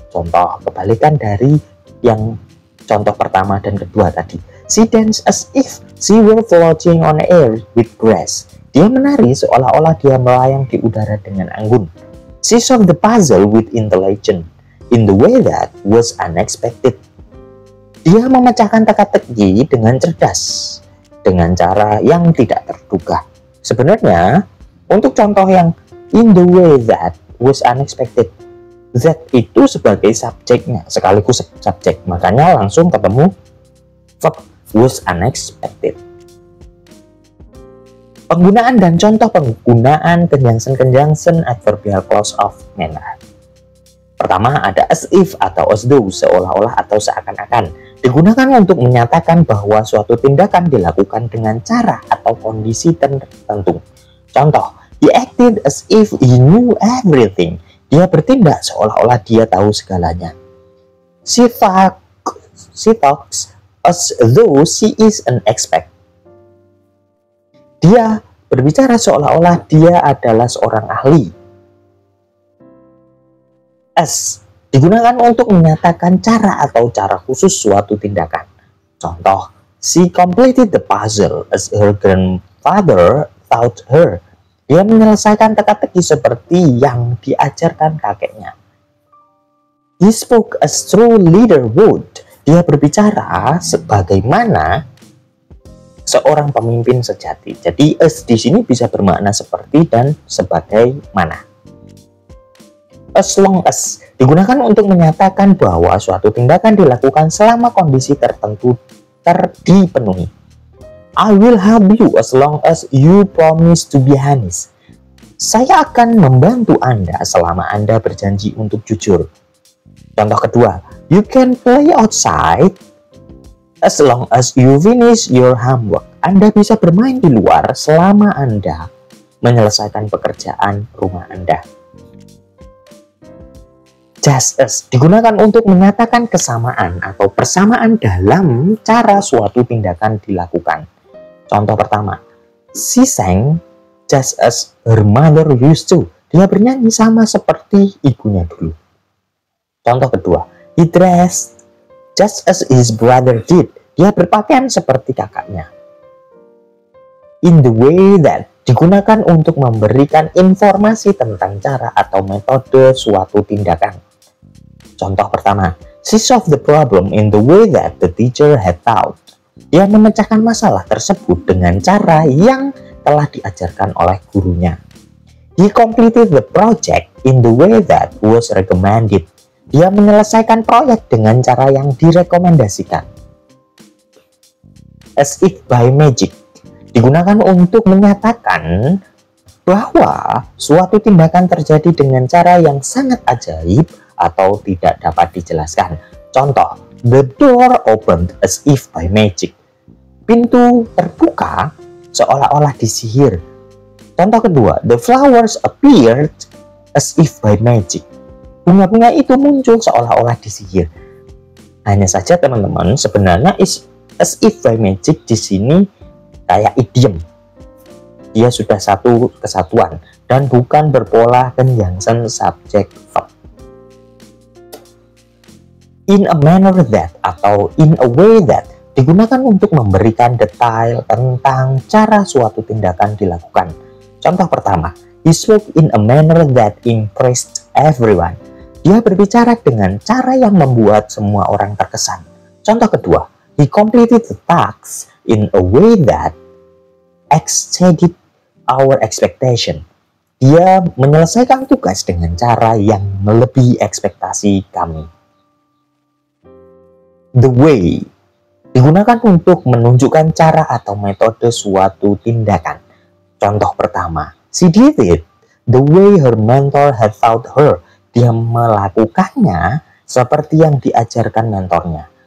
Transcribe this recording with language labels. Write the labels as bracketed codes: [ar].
[id] Contoh kebalikan dari yang contoh pertama dan kedua tadi. [en] She danced as if she were floating on air with grace. [id] Dia menari seolah-olah dia melayang di udara dengan anggun. [en] She solved the puzzle with intelligence in the way that was unexpected. [id] Dia memecahkan teka-teki dengan cerdas, dengan cara yang tidak terduga. Sebenarnya, untuk contoh yang [en] in the way that was unexpected, [id] that itu sebagai subjeknya, sekaligus subjek. Makanya langsung ketemu verb was unexpected. Penggunaan dan contoh penggunaan conjunction adverbial clause of manner. Pertama ada as if atau as though, seolah-olah atau seakan-akan. Digunakan untuk menyatakan bahwa suatu tindakan dilakukan dengan cara atau kondisi tertentu. Contoh, [en] he acted as if he knew everything. [id] Dia bertindak seolah-olah dia tahu segalanya. [en] She talks as though she is an expert. [id] Dia berbicara seolah-olah dia adalah seorang ahli. As digunakan untuk menyatakan cara atau cara khusus suatu tindakan. Contoh, [en] she completed the puzzle as her grandfather taught her. [id] Dia menyelesaikan teka-teki seperti yang diajarkan kakeknya. [en] He spoke as true leader would. [id] Dia berbicara sebagaimana seorang pemimpin sejati. Jadi as di sini bisa bermakna seperti dan sebagaimana. As long as digunakan untuk menyatakan bahwa suatu tindakan dilakukan selama kondisi tertentu dipenuhi. [en] I will help you as long as you promise to be honest. [id] Saya akan membantu Anda selama Anda berjanji untuk jujur. Contoh kedua, [en] you can play outside as long as you finish your homework. [id] Anda bisa bermain di luar selama Anda menyelesaikan pekerjaan rumah Anda. Just as digunakan untuk menyatakan kesamaan atau persamaan dalam cara suatu tindakan dilakukan. Contoh pertama, [en] she sang just as her mother used to. [id] Dia bernyanyi sama seperti ibunya dulu. Contoh kedua, [en] he dressed just as his brother did. [id] Dia berpakaian seperti kakaknya. In the way that digunakan untuk memberikan informasi tentang cara atau metode suatu tindakan. Contoh pertama, [en] she solved the problem in the way that the teacher had taught. [id] Dia memecahkan masalah tersebut dengan cara yang telah diajarkan oleh gurunya. [en] He completed the project in the way that was recommended. [id] Dia menyelesaikan proyek dengan cara yang direkomendasikan. As if by magic digunakan untuk menyatakan bahwa suatu tindakan terjadi dengan cara yang sangat ajaib atau tidak dapat dijelaskan. Contoh, [en] the door opened as if by magic. [id] Pintu terbuka seolah-olah disihir. Contoh kedua, [en] the flowers appeared as if by magic. [id] Bunga-bunga itu muncul seolah-olah disihir. Hanya saja teman-teman, sebenarnya as if by magic di sini kayak idiom. Dia sudah satu kesatuan dan bukan berpola conjunction subject verb. In a manner that atau in a way that digunakan untuk memberikan detail tentang cara suatu tindakan dilakukan. Contoh pertama, [en] he spoke in a manner that impressed everyone. [id] Dia berbicara dengan cara yang membuat semua orang terkesan. Contoh kedua, [en] he completed the task in a way that exceeded our expectation. [id] Dia menyelesaikan tugas dengan cara yang melebihi ekspektasi kami. The way digunakan untuk menunjukkan cara atau metode suatu tindakan. Contoh pertama, [en] she did it the way her mentor had taught her. [id] Dia melakukannya seperti yang diajarkan mentornya.